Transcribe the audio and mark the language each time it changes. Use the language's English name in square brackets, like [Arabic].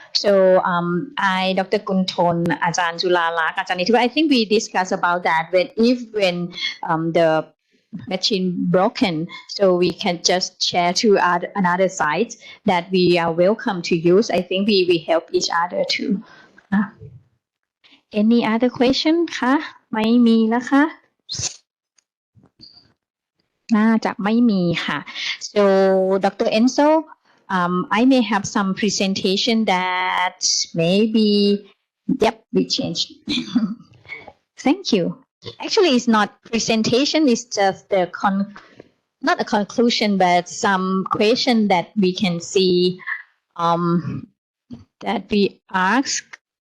[English] So Dr. Kunthon, Ajahn Julalak, Ajahn Nitiwa, I think we discussed about that when the machine broken, so we can just share to another site that we are welcome to use. I think we help each other too. Any other question [Thai] คะไม่มีนะคะน่าจะไม่มีค่ะ [English] so Dr. Enzo, I may have some presentation that maybe, yep, we changed. Thank you. Actually, it's not presentation, it's just the not a conclusion, but some question that we can see that we ask.